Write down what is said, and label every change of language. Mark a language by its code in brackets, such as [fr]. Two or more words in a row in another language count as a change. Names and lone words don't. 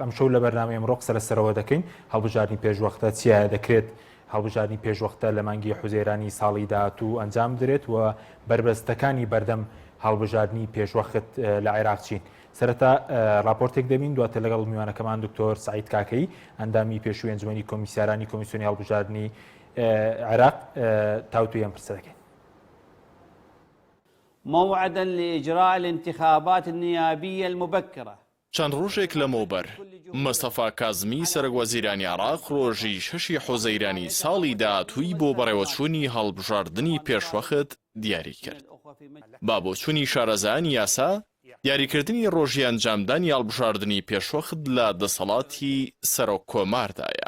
[ckb] ئەم شەو لە بەرنامەی ئەمڕۆ قسە لەسەرەوە دەکەین هەڵبژاردننی پێشوەختە چیە دەکرێت هەڵبژاردننی پێشوەختە لە مانگی حوزەیرانی ساڵی داهاتوو ئەنجام بدرێت و بربەستەکانی بەردەم هەڵبژاردننی پێشوەخت لە عێراق چین. سەرەتا راپۆرتێک دەبین دواتە لەگەڵ میوانەکەمان دکتۆر سعید کاکەی ئەندامی پێشووی ئەنجومەنی کۆمیسیارانی کۆمیسیۆنی هەڵبژاردننی عێراق تاوتوی ئەم پرسە دەکەین. [ar] موعدا لإجراء الانتخابات النيابية المبكرة. [ckb] چەند ڕۆژێک لەمەوبەر مستەفا کازمی سەرۆک وەزیرانی عێراق ڕۆژی 6 حوزەیرانی ساڵی داهاتووی بۆ بەڕێوەچوونی هەڵبژاردننی پێشوەخت دیاری کرد. با بۆچوونی شارەزایانی یاسا دیاریکردنی ڕۆژی ئەنجامدانی هەڵبژاردننی پێشوەخت لە دەسەڵاتی سەرۆک کۆماردایە.